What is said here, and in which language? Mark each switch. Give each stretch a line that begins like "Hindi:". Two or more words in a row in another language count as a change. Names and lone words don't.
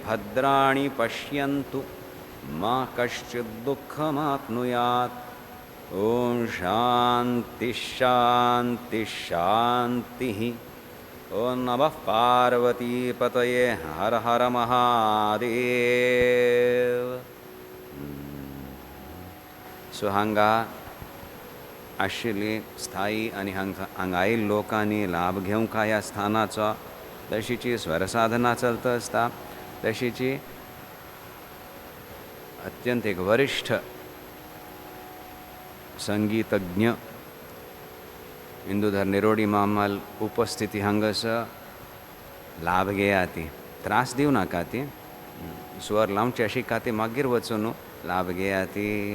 Sanskrit: भद्राणि पश्यन्तु मा कश्चित् दुःखमाप्नुयात् ओम शांति शांति शांति। ओम नमः पार्वती पतये हर हर महादेव।
Konkani: सो हांगा आशिल्ली स्थायी आनी हांगायिल्ल्या लोकांनी लाभ घेवंक ह्या स्थानाचो, तशीची स्वरसाधना चलता आसता, तशीची अत्यंत एक वरिष्ठ संगीतज्ञ इंदुधर निरोडी मामल उपस्थिती हांगासर लाभ घेयाती, त्रास दिव नाका ती, स्वर लावचे शिका ती, मागीर वचून लाभ घेयाती.